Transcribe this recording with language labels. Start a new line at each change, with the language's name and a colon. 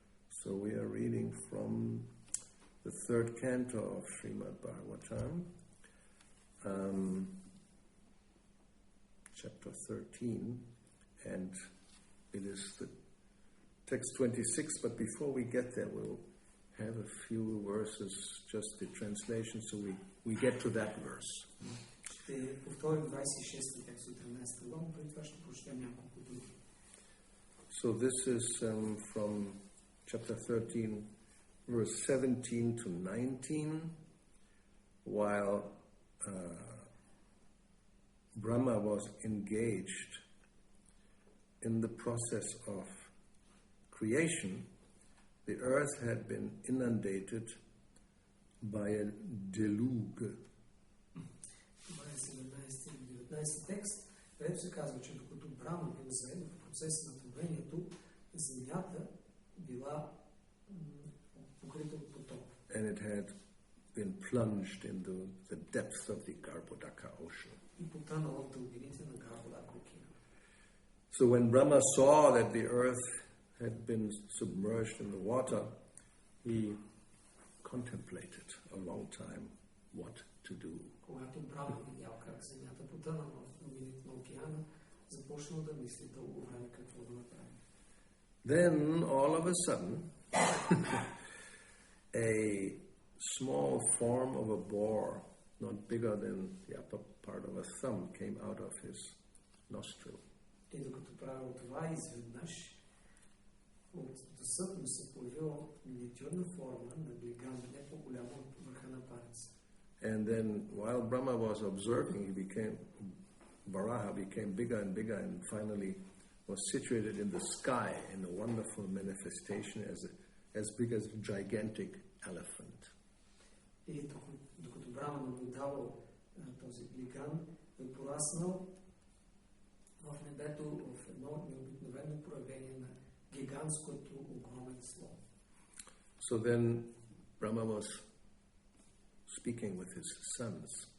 English: So we are reading from the third canto of Srimad Bhagavatam, chapter 13, and it is the text 26, but before we get there, we'll have a few verses, just the translation, so we get to that verse.
Bulgarian: Ще повторим 26 текст от 13 глава, преди това ще прочетем няколко други.
English: So this is from chapter 13, verse 17 to 19, while Brahma was engaged in the process of creation. The earth had been inundated by a deluge.
Bulgarian: Това е 17 и 19 текст, където се казва, че докато Брама бил заед в процеса на творението, земята била покрита от потоп.
English: And it had been plunged into the depths of the Garbhodaka ocean.
Bulgarian: И потънала в дълбините на Гарбодака океана.
English: So when Brahma saw that the earth had been submerged in the water, he contemplated a long time what to do.
Bulgarian: Когато Брама видял как земята потънала в дълбините на океана, започнал да мисли дълго време какво да направи.
English: Then, all of a sudden, a small form of a boar, not bigger than the upper part of a thumb, came out of his nostril.
Bulgarian: И докато правил това, изведнъж от дъсът му се появила миниатюрна форма на глиган, не по-голяма от върха на палец.
English: And then, while Brahma was observing, Varaha became bigger and bigger, and finally was situated in the sky in a wonderful manifestation as big as a gigantic elephant.
Bulgarian: И докато Брама наблюдавал този глиган, е пораснал в небето в едно необикновено проявление на гигантското огромен слон.
English: So then Brahma was speaking with his sons.